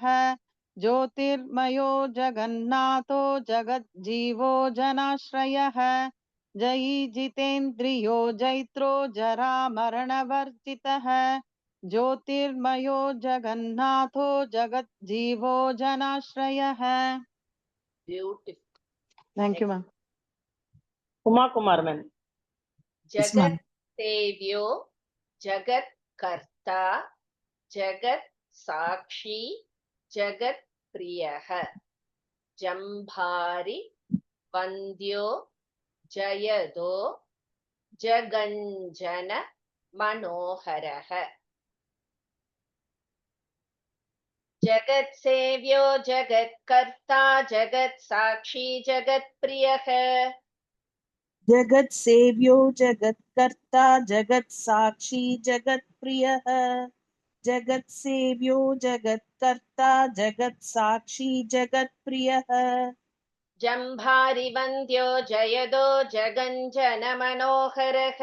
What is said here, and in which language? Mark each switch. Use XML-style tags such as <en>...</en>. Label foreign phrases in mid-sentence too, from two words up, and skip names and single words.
<sa>ज्योतिर्मयो जगन्नाथो जगज्जीवो जनाश्रयः. जयी जितेन्द्रियो जैत्रो जरामरणवर्जितः. ज्योतिर्मयो जगन्नाथो जगज्जीवो जनाश्रयः.</sa> <en>Beautiful. Thank you, ma'am. Uma Kumar ma'am.</en> <sa>जगत् सेव्यो जगत् कर्ता जगत् साक्षी जगत् प्रियः जम्भारि वन्द्यो जयदो जगञ्जन मनोहरः जगत् सेव्यो जगत् कर्ता जगत् साक्षी जगत् प्रियः जगत् सेव्यो जगत् कर्ता जगत् साक्षी जगत् प्रियः जगत् सेव्यो जगत् कर्ता जगत् साक्षी जगत् प्रियः जम्भारि वन्द्यो जयदो जगञ्जन मनोहरः</sa>